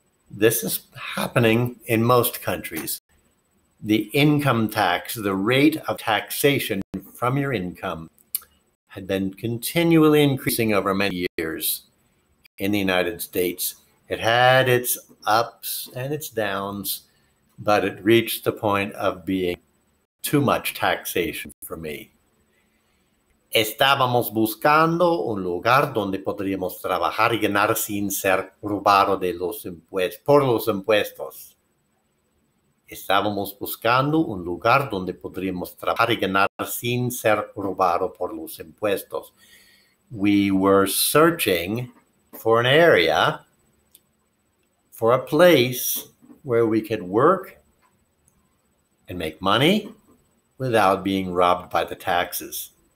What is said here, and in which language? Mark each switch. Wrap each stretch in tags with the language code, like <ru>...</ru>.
<en>This is happening in most countries. The income tax, the rate of taxation from your income, had been continually increasing over many years in the United States. It had its ups and its downs, but it reached the point of being too much taxation for me.</en> <es>Estábamos buscando un lugar donde podríamos trabajar y ganar sin ser robado por los impuestos. Estábamos buscando un lugar donde podríamos trabajar y ganar sin ser robado por los impuestos.</es> <en>We were searching for an area, for a place where we could work and make money without being robbed by the taxes.</en>